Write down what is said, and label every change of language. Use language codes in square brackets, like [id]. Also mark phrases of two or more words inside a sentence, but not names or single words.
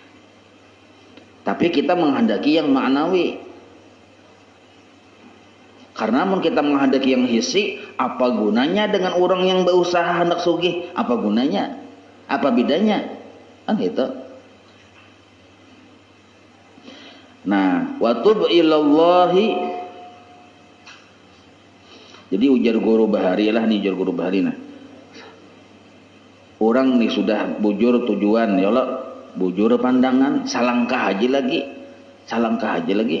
[id] Tapi kita menghendaki yang ma'nawi. Karena mun kita menghendaki yang hisi, apa gunanya dengan orang yang berusaha hendak sugih? Apa gunanya? Apa bedanya? Kan gitu. Nah, [ar] wa tub ilallahi. [bjn] Jadi ujar guru bahari lah nih, ujar guru bahari nah. Orang nih sudah bujur tujuan ya Allah, bujur pandangan, salangkah aja lagi. Salangkah aja lagi.